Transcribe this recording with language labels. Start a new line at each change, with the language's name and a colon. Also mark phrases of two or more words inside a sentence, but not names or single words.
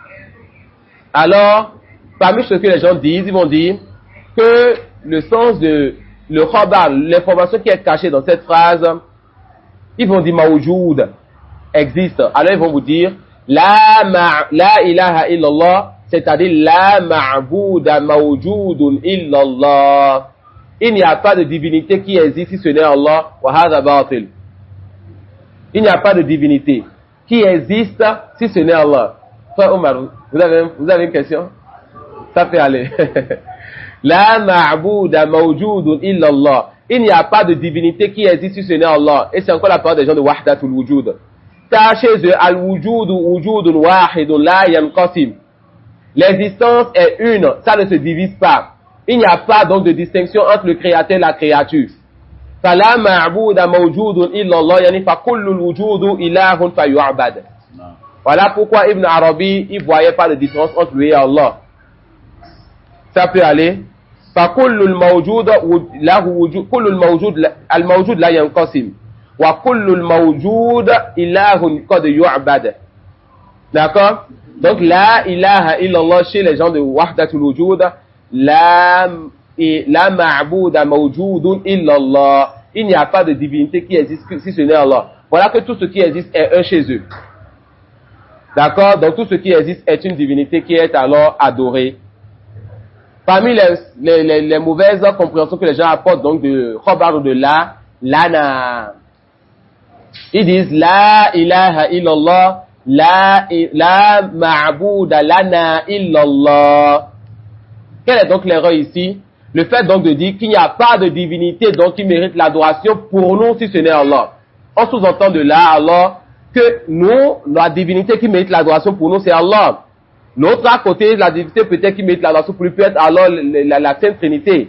French: Alors, parmi ce que les gens disent, ils vont dire que le sens de le khabar, l'information qui est cachée dans cette phrase, ils vont dire mawjoud, existe. Alors ils vont vous dire
Arabic: لا إله إلا الله,
French: c'est-à-dire
Arabic: لا معبود موجود إلا الله.
French: Il n'y a pas de divinité qui existe si ce n'est Allah,
Arabic: وهذا باطل.
French: Il n'y a pas de divinité qui existe si ce n'est Allah. Frère Omar, vous avez une question? Ça fait aller.
Arabic: لا معبود موجود إلا الله.
French: Il n'y a pas de divinité qui existe si ce n'est Allah. Et c'est encore la parole des gens de Wahdatul Wujud. Car chez eux,
Arabic: الوجود وجود واحد لا ينقسم.
French: L'existence est une, ça ne se divise pas. Il n'y a pas donc de distinction entre le créateur et la créature.
Arabic: فلا معبود موجود إلا الله يعني فكل الوجود إله فيعبد.
French: Voilà pourquoi Ibn Arabi, il voyait pas de différence entre lui et Allah. Ça peut aller.
Arabic: فكل الموجود له وجود كل الموجود لا ينقسم وكل الموجود إله قد يعبد.
French: D'accord? Donc
Arabic: لا إله إلا الله
French: chez les gens de Wahdatul Wujud,
Arabic: لا معبود موجود إلا الله.
French: Il n'y a pas de divinité qui existe si ce n'est Allah. Voilà que tout ce qui existe est un chez eux. D'accord? Donc tout ce qui existe est une divinité qui est alors adorée. Parmi les mauvaises compréhensions que les gens apportent donc de khabar de lana, ils disent
Arabic: لا إله إلا الله, لا معبود لنا إلا الله.
French: Quelle est donc l'erreur ici? Le fait donc de dire qu'il n'y a pas de divinité donc qui mérite l'adoration pour nous si ce n'est Allah. On sous-entend de là alors que nous, la divinité qui mérite l'adoration pour nous c'est Allah. L'autre à côté, la divinité peut-être qui mérite l'adoration pour lui peut être alors la Sainte Trinité.